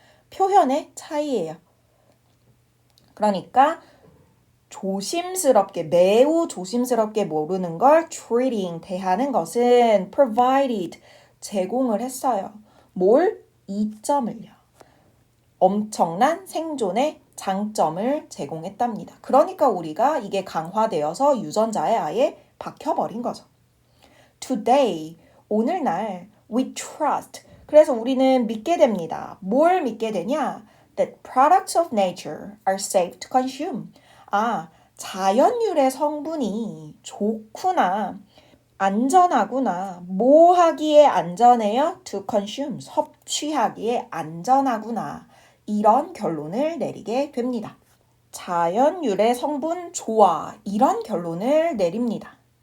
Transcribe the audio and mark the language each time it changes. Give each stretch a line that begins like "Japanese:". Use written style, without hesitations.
Korean: 표현의 차이예요. 그러니까 조심스럽게, 매우 조심스럽게 모르는 걸 treating, 대하는 것은 provided, 제공을 했어요. 뭘? 이점을요. 엄청난 생존의 장점을 제공했답니다. 그러니까 우리가 이게 강화되어서 유전자에 아예 박혀버린 거죠. Today, 오늘날, we trust. 그래서 우리는 믿게 됩니다. 뭘 믿게 되냐?
English: That products of nature are safe to consume.
Korean: 자연유래 성분이 좋구나. 안전하구나. 뭐 하기에 안전해요? To consume. 섭취하기에 안전하구나. 이런 결론을 내리게 됩니다. 자연유래 성분 좋아. 이런 결론을 내립니다.